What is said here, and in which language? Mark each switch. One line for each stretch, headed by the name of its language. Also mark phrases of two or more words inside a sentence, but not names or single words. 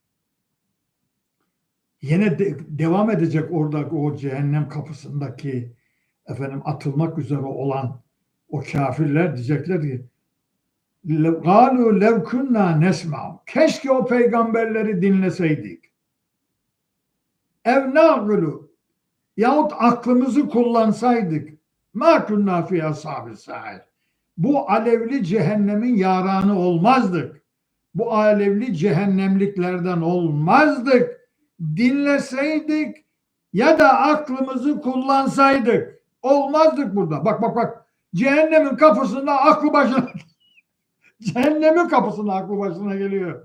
Turkish: Yine devam edecek orada o cehennem kapısındaki atılmak üzere olan o kafirler diyecekler ki
Arabic: قالوا لو كنا نسمع.
Turkish: Keşke o peygamberleri dinleseydik.
Arabic: أو نعقل
Turkish: yahut aklımızı kullansaydık.
Arabic: ما كنا في أصحاب السعير.
Turkish: Bu alevli cehennemin yaranı olmazdık. Bu alevli cehennemliklerden olmazdık. Dinleseydik ya da aklımızı kullansaydık olmazdık burada. Bak. Cehennemin kapısında aklı başına cehennemin kapısında aklı başına geliyor.